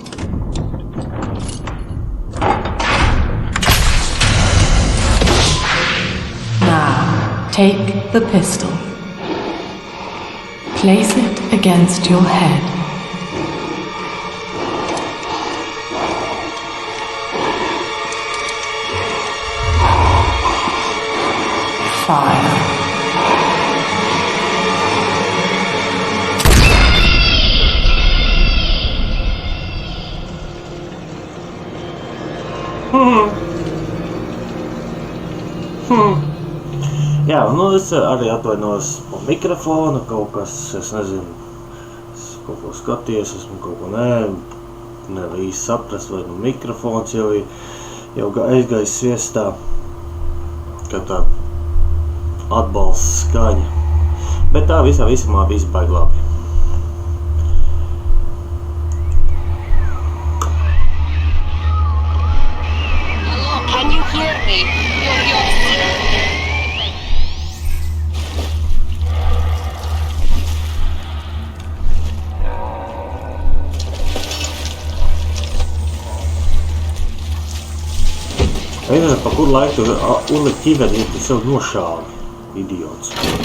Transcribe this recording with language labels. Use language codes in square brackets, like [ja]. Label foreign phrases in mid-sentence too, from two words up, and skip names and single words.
[en] Now, take the pistol. Place it against your head. Fire. [lv] Jā, nu es arī atvainojos par mikrofonu, kaut kas, es nezinu, es kaut ko skaties, esmu kaut ko nevar īsti saprast, vai nu mikrofons jau aizgājis sviestā, ka tā atbalsts skaņa, bet tā visumā viss baigi labi. [en] Hello, can you hear me? [lv] Es nezinu, pa kuru laiku uzlikt ķiveri, ja tu sev nošāvi, idiots.